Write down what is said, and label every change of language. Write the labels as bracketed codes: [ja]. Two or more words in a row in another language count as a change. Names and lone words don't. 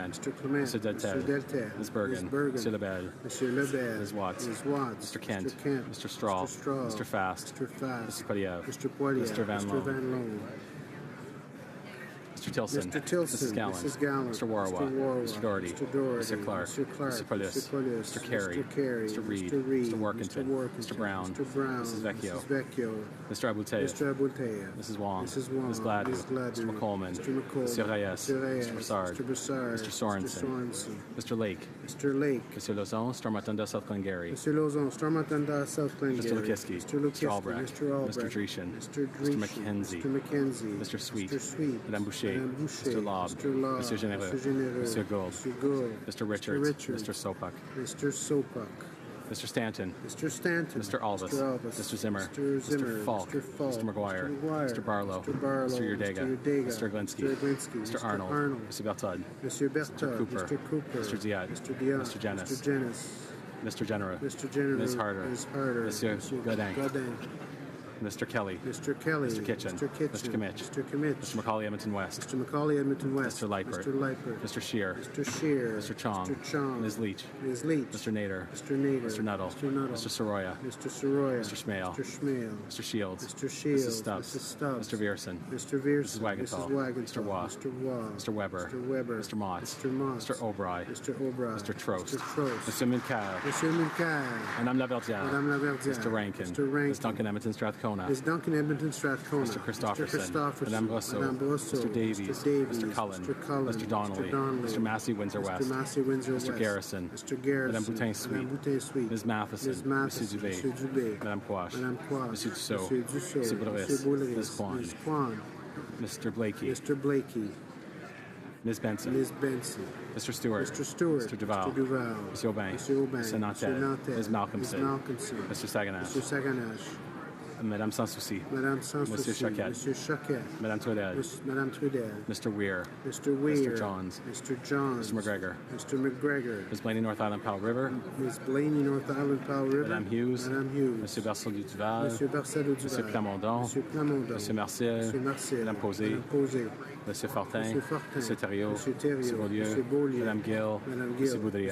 [en] Clement. Mr. Deltel. Deltel. Ms. Bergen. Mr. Lebel. Ms. Watts. Mr. Kent. Mr. Straw. Mr. Fast. Mr. Fast. Mr. Poilievre. Mr. Poilievre. Mr. Van Loan. Mr. Van Loan. Mr. Tilson. Mr. Tilson. Mrs. Gallant. Mrs. Gallant. Mr. Warwa. Mr. Warwa. Mr. Doherty. Mr. Doherty. Mr. Clark. Mr. Clark. Mr. Pulis. Mr. Pulis. Mr. Carey. Mr. Carey. Mr. Reed. Mr. Reed. Mr. Workington. Mr. Brown. Mr. Brown. Mrs. Vecchio. Mrs. Vecchio. Mr. Abuteyev. Mr. Abuteyev. Mrs. Wong. Mrs. Wong. Ms. Gladue. Ms. Gladue. Mr. McColeman. Mr. McColeman. Mr. Reyes. Mr. Reyes. Mr. Broussard. Mr. Broussard. Mr. Sorensen. Mr. Sorensen. Mr. Lake. Mr. Lake. Mr. Lozon, Stormatunda, South Glengarry. Mr. Lozon, Stormatunda, South Glengarry. Mr. Lukiski. Mr. Lukiski. Mr. Albrecht. Mr. Albrecht. Mr. Dreeshen. Mr. Mr. Dreeshen. McKenzie. Mr. McKenzie. Mr. Sweet. Mr. Sweet. Madame Boucher. Madame Boucher. Mr. Lobb. Mr. Lobb. Mr. Généreux. Mr. Généreux. Mr. Gould. Mr. Gould. Mr. Richards. Richards. Mr. Sopak. Mr. Sopak. Mr. Stanton. Mr. Stanton. Mr. Albus. Mr. Albus. Mr. Zimmer. Mr. Zimmer. Mr. Falk. Mr. Falk. Mr. McGuire. Mr. McGuire. Mr. Barlow. Mr. Barlow. Mr. Yurdega. Mr. Yurdega. Mr. Glinsky. Mr. Glinsky. Mr. Arnold. Mr. Bertod. Mr. Bertod. Mr. Cooper. Mr. Cooper. Mr. Diat. Mr. Diat. Mr. Janis. Mr. Janis. Mr. Genereux. Mr. Genereux. Ms. Harder. Ms. Harder. Monsieur Godin. Godin. Mr. Kelly. Mr. Kelly. Mr. Kitchen. Mr. Kitchen. Mr. Kimmich. Mr. Kimmich. Mr. Macaulay Edmonton West. Mr. Macaulay Edmonton West. Mr. Lightford. Mr. Lightford. Mr. Shear. Mr. Shear. Mr. Chong. Mr. Chong. Ms. Leach. Ms. Leach. Mr. Nader. Mr. Nader. Mr. Nuttall. Mr. Nuttall. Mr. Soroya. Mr. Soroya. Mr. Schmale. Mr. Schmale. Mr. Shields. Mr. Shields. Mrs. Stubbs. Mrs. Stubbs. Mr. Vierson. Mr. Vierson. Mrs. Wagenthal. Mrs. Wagenthal. Mr. Waugh. Mr. Waugh. Mr. Weber. Mr. Weber. Mr. Motts. Mr. Motts. Mr. O'Bry. Mr. O'Bry. Mr. Trost. Mr. Trost. Mr. Mulcair. Mr. Mulcair. Madame Laverdière. Madame Laverdière. Mr. Rankin. Mr. Rankin. Ms. Duncan Edmonton Strathcona. Ms. Duncan Edmonton Strathcona. Mr. Christopherson. Mr. Christopherson. Madame Brosseau. Madame Brosseau. Mr. Davies. Mr. Davies. Mr. Cullen. Mr. Cullen. Mr. Donnelly. Mr. Donnelly. Mr. Massey, Windsor West. Mr. Massey, Windsor Mr. West. Garrison. Mr. Garrison. Madame Boutin Sweet. Madame Boutin Sweet. Ms. Matheson. Ms. Matheson. Monsieur Dubé. Monsieur Dubé. Madame Quash. Madame Quash. Monsieur Dussault. Monsieur Dussault. Monsieur Boulris. Monsieur Boulris. Ms. Kwan. Ms. Kwan. Mr. Blakey. Mr. Blakey. Ms. Benson. Ms. Benson. Mr. Stewart. Mr. Stewart. Mr. Duval. Mr. Duval. Monsieur Aubin. Monsieur Aubin. Mr. Nantel. Mr. Nantel. Ms. Malcolmson. Ms. Malcolmson. Mr. Saganash. Mr. Saganash. Madame Sans Souci. Madame Sans Monsieur Souci. Choquette. Monsieur Choquette. Madame Trudel. Madame Trudel. Mr. Weir. Mr. Weir. Mr. Johns. Mr. Johns. Mr. McGregor. Mr. McGregor. Ms. Blaney, North Island, Powell River. Ms. Blaney, North Island, Powell River. Madame Hughes. Madame Hughes. Monsieur Berceau du Duval. Monsieur Berceau du Monsieur Duval. Plamondon. Monsieur Plamondon. Monsieur Marcel. Monsieur Marcel. Madame Posé. Madame Posé. Monsieur Fortin. Monsieur Fortin. Monsieur Thériault. Monsieur Thériault. Monsieur Beaulieu. Monsieur Beaulieu. Madame Gill. Madame Gill. Monsieur Boudria.